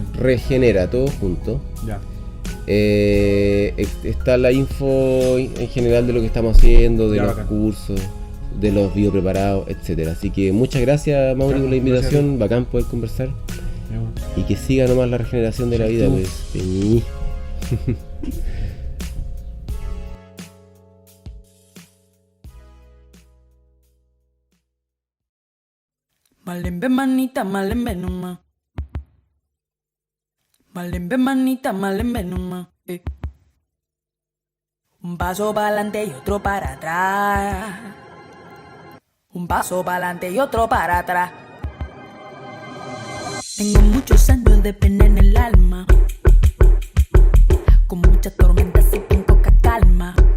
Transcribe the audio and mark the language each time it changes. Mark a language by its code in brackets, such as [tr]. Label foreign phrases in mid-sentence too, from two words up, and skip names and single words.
[es] Regenera, todo junto. Ya. Está la info en general de lo que estamos haciendo, de los cursos, de los biopreparados, etcétera. Así que muchas gracias, Mauri, por la invitación. Bacán poder conversar. Y que siga nomás la regeneración de la vida, pues. Malembe manita, malembe nomás. Malembe manita, malembe nomás. Un paso para adelante y otro para atrás. Un paso para adelante y otro para atrás. Tengo muchos años de pena en el alma, con muchas tormentas y con poca calma.